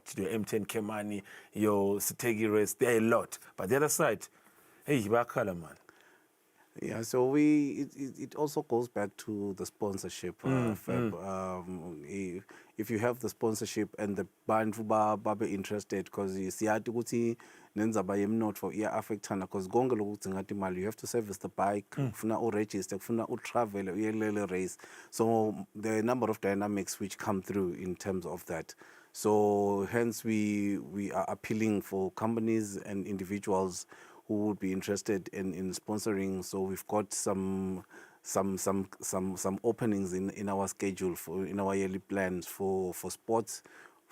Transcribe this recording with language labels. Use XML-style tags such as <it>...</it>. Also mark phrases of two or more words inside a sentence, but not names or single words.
<en>Your M10 Kemani, your Sitegi race, there are a lot. But the other side, hey, Bakala man. Yeah, so it also goes back to the sponsorship. If you have the sponsorship and the</en> <ss>bantu babe</ss> <en>interested, because</en> <ss>siyati ukuthi nenzaba yemnotfo iya-affectana,</ss> <en>because</en> <ss>konke lokhu kudzinga imali.</ss> <en>You have to service the bike,</en> <ss>kufuna uregister, kufuna utravel uyelele race.</ss> <en>So there are a number of dynamics which come through in terms of that. So hence we are appealing for companies and individuals who would be interested in sponsoring. So we've got some openings in our schedule in our yearly plans for sports.</en>